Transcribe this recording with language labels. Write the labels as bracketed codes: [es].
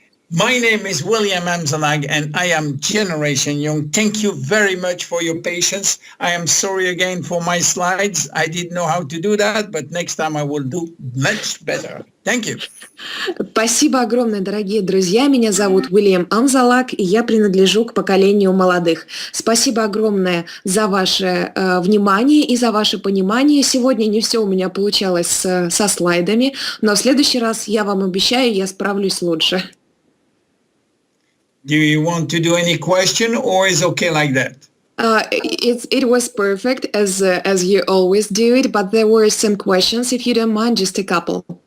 [en] My name is William Amzalag, and I am Generation Young. Thank you very much for your patience. I am sorry again for my slides. I didn't know how to do that, but next time I will do much better. Thank you. [ru] Спасибо огромное, дорогие друзья. Меня зовут Вильям Амзалаг, и я принадлежу к поколению молодых. Спасибо огромное за ваше внимание и за ваше понимание. Сегодня не все у меня получалось со слайдами, но в следующий раз, я вам обещаю, я справлюсь лучше. [en] Do you want to do any question, or is okay like that? It was perfect as you always do it, but there were some questions. If you don't mind, just a couple.